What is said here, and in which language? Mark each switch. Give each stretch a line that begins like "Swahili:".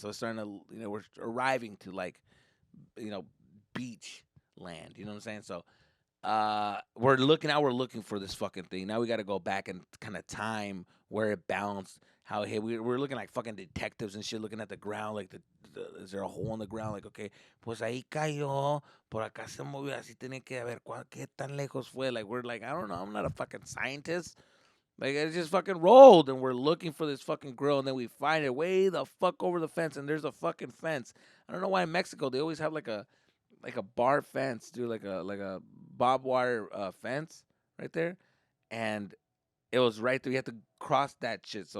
English: So it's starting to we're arriving to like you know beach land. You know what I'm saying? So we're looking for this fucking thing. Now we got to go back and kind of time where it bounced, how it hit. We're looking like fucking detectives and shit, looking at the ground, like is there a hole in the ground? Like, okay,
Spanish: pues ahí cayó, por acá se movió, así tiene que haber, qué tan lejos fue?
English: Like, we're like, I don't know, I'm not a fucking scientist. Like, it just fucking rolled, and we're looking for this fucking grill, and then we find it way the fuck over the fence, and there's a fucking fence. I don't know why in Mexico they always have like a bar fence, dude, like a barbed wire fence right there, and it was right there. You had to cross that shit.